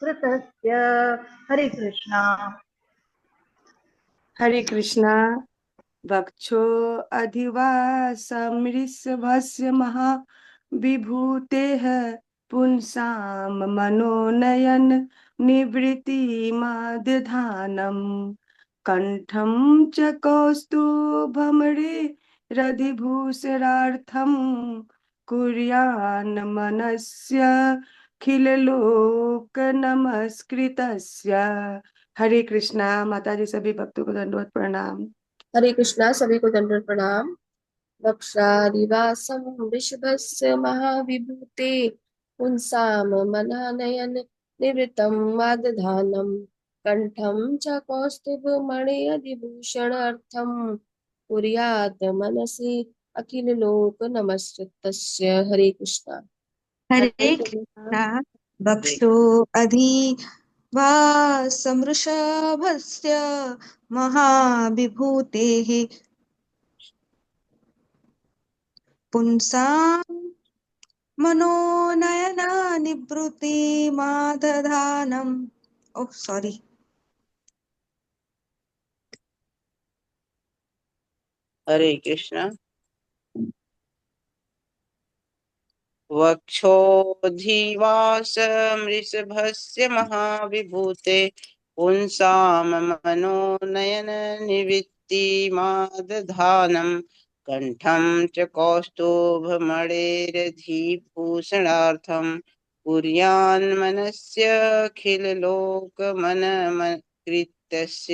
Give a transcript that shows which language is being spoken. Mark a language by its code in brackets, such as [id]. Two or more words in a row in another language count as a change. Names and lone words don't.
[sa] कुर्यान्मनस्यखिललोकनमस्कृतस्य। हरे कृष्णा। हरे कृष्णा। वक्षो अधिवासमृषभस्य महाविभूतेः पुंसां मनोनयन निवृत्तिमादधानम् कंठं च कौस्तुभमणिरधिभूषणार्थं कुर्यान्मनस्य खिललोक नमस्कृतस्य। हरे कृष्णा। [hi] माता जी सभी भक्तों को दंडवत प्रणाम। हरे कृष्णा। सभी को दंडवत प्रणाम। [sa] वक्षादिवासं वृषभस्य महाविभूते पुंसां मनानयन निवृत्तं वादधानं कंठं च कौस्तुभमणिअधिभूषणार्थं कुर्यात् मनसि अखिल लोक नमस्कृतस्य। हरे कृष्णा। हरे कृष्णा। वक्षो अधिवासमृषभस्य महाविभूतेः पुंसां मनोनयनानिवृत्तिमादधानम्। [en] Oh sorry. [sa] हरे कृष्णा। वक्षोऽधिवासमृषभस्य महाविभूते पुंसां मनोनयन निवृत्तिमादधानं कंठं च कौस्तुभमणेरधिभूषणार्थं कुर्यान्मनस्यखिललोकमनमकृतस्य।